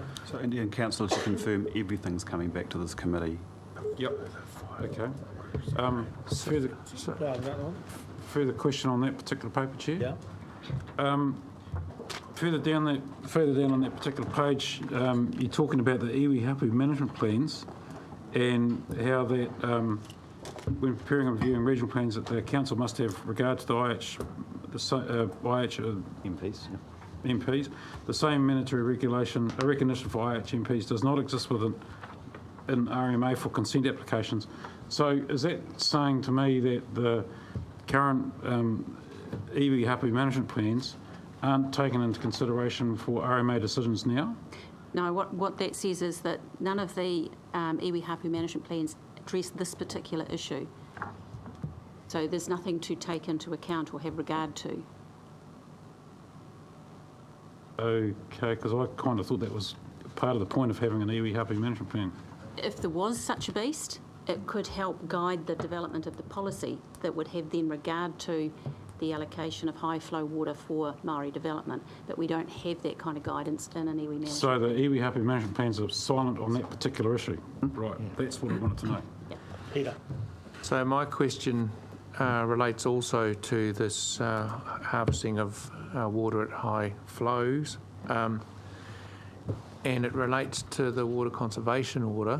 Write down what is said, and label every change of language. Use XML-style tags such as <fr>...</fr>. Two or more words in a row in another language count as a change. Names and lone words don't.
<en>So Indian Council to confirm everything's coming back to this committee. Yep. Okay. Further question on that particular paper, Chair? Yeah. Further down on that particular page, you're talking about the</en> <mi>iwi hapu</mi> <en>management plans and how that, when preparing and reviewing regional plans, that the council must have regard to the MPs, yeah. MPs. The same mandatory recognition for IH MPs does not exist in RMA for consent applications. So is that saying to me that the current</en> <mi>iwi hapu</mi> <en>management plans aren't taken into consideration for RMA decisions now? No, what that says is that none of the</en> <mi>iwi hapu</mi> <en>management plans address this particular issue. So there's nothing to take into account or have regard to. Okay, because I kind of thought that was part of the point of having an</en> <mi>iwi hapu</mi> <en>management plan. If there was such a beast, it could help guide the development of the policy that would have then regard to the allocation of high flow water for Māori development, but we don't have that kind of guidance in an iwi management. So the</en> <mi>iwi hapu</mi> <en>management plans are silent on that particular issue? Right, that's what I wanted to know. Peter. So my question relates also to this harvesting of water at high flows, and it relates to the water conservation order.</en>